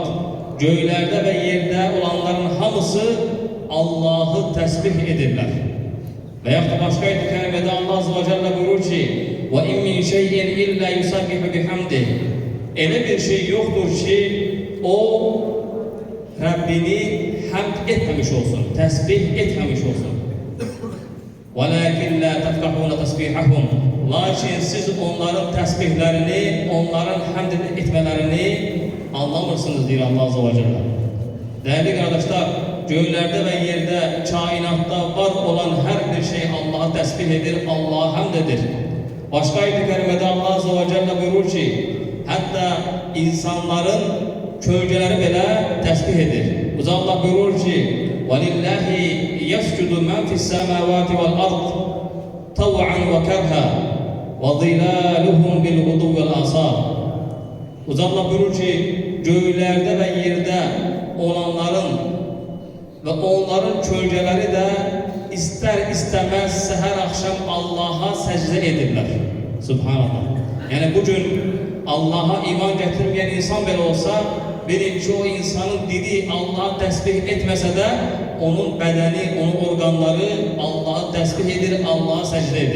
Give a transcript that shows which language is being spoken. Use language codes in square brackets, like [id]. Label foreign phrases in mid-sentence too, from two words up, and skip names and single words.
[az] Göklerde ve yerde olanların hamısı Allah'ı tesbih edirler. Veyahut da başka ayet-i kerimede [ar] الله عز وجل [az] buyurur ki [ar] وإن من شيء إلا يسبح بحمده. [az] Öyle bir şey yoktur ki o Rabbini hamd etmemiş olsun, tesbih etmemiş olsun. [ar] وَلَكِنْ لَا تَفْقَحُونَ تَسْبِحَهُمْ. [az] Lakin siz onların tesbihlerini, onların hamd etmelerini anlamırsınız diyor [ar] الله عز وجل. [az] Değerli kardeşler, göklerde ve yerde, kainatta var olan her bir şey Allah'a tesbih edir, Allah'a hamd edir. Başka ayet-i kerimede [ar] الله عز وجل [az] buyurur ki, hatta insanların kölgeleri bile tesbih edir. Bu da Allah buyurur ki, [ar] وَلِلَّهِ يَسْجُدُ مَنْ فِي السَّمَاوَاتِ وَالْأَرْضِ طَوْعًا وَكَرْهًا وَظِلَالُهُمْ بِالْغُدُوِّ وَالْآصَالِ. [az] Bu da Allah buyurur ki, göklerde ve yerde olanların ve onların kölgeleri de ister istemez seher akşam Allah'a secde edirler. Subhanallah. Yani bugün Allah'a iman getirmeyen insan bile olsa, birinci o insanın dili Allah'a tesbih etmese de onun bedeni, onun organları Allah'a tesbih edir, Allah'a secde edir.